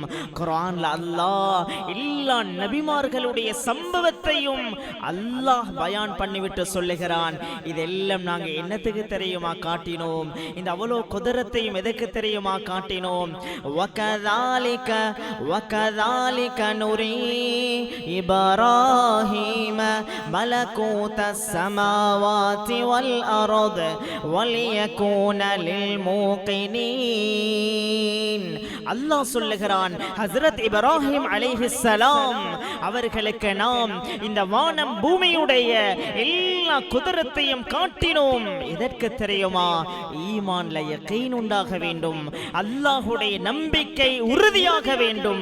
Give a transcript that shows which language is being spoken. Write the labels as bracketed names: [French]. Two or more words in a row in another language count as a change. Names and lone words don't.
[Tamil] குர்ஆன்ல அல்லாஹ் எல்லா நபிமார்களுடைய சம்பவத்தையும் அல்லாஹ் பயான் பண்ணிவிட்டு சொல்லுகிறான். இதெல்லாம் நாங்க என்னத்துக்கு தெரியுமா காட்டினோம்? இந்த அவ்வளோ குதிரத்தையும் எதுக்கு தெரியுமா காட்டினோம்? [Arabic] وكذلك نري إبراهيم ملكوت السماوات والأرض وليكون للموقنين. [Tamil] அல்லாஹ் சொல்லுகிறான், ஹஸ்ரத் இப்ராஹிம் அலைஹிஸ்ஸலாம் அவர்களுக்கு நாம் இந்த வானம் பூமியுடைய எல்லா குதிரத்தையும் காட்டினோம். எதற்கு தெரியுமா? ஈமான்ல யகீன் உண்டாக வேண்டும், அல்லாஹ்வுடைய நம்பிக்கை உறுதியாக வேண்டும்.